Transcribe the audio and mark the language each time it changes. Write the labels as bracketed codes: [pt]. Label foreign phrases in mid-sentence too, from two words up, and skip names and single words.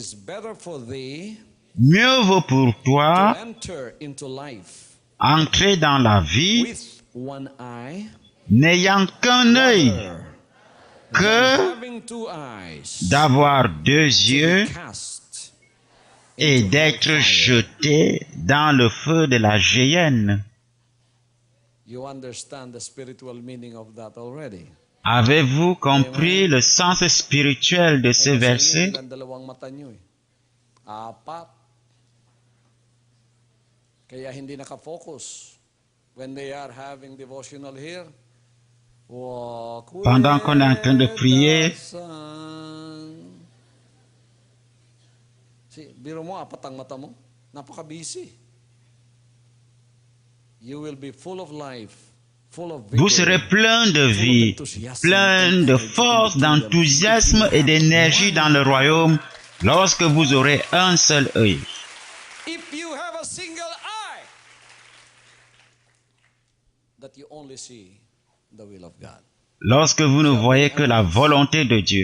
[fr] Mieux vaut pour toi entrer dans la vie n'ayant qu'un œil que d'avoir deux yeux et d'être jeté dans le feu de la géhenne. Avez-vous compris le sens spirituel de ce verset? [tl] Kaya hindi nakafocus [en] when they are having devotional here. [fr] Pendant qu'on est en train de prier, [tl] biro mo, apat ang mata mo. Napaka-busy. [fr] Vous serez plein de vie, plein de force, d'enthousiasme et d'énergie dans le royaume lorsque vous aurez un seul œil. Lorsque vous ne voyez que la volonté de Dieu.